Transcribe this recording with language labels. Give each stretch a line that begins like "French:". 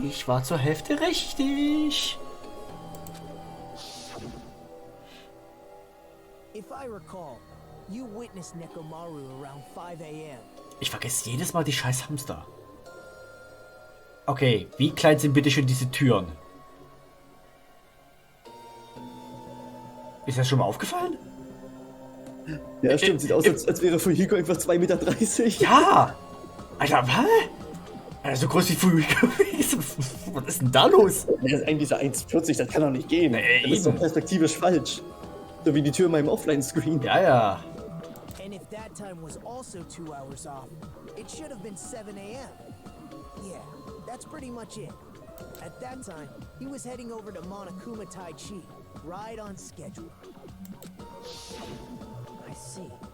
German: Ich war zur Hälfte richtig.
English: If I recall, you witnessed Nekomaru around 5 a.m.
German: Ich vergesse jedes Mal die scheiß Hamster. Okay, wie klein sind bitte schon diese Türen? Ist das schon mal aufgefallen? Ja, stimmt. Sieht aus, als wäre Fujiko einfach 2,30 Meter. Ja! Alter, was? Also so groß wie Fujiko. Was ist denn da los? Der ist eigentlich so 1,40, das kann doch nicht gehen. Nee, Das ist doch eben. perspektivisch falsch. So wie die Tür in meinem Offline-Screen. Ja, ja.
English: And if that time was also 2 hours off, it should have been 7 a.m. Yeah, that's pretty much it. At that time, he was heading over to Monokuma Tai Chi, right on schedule. I see.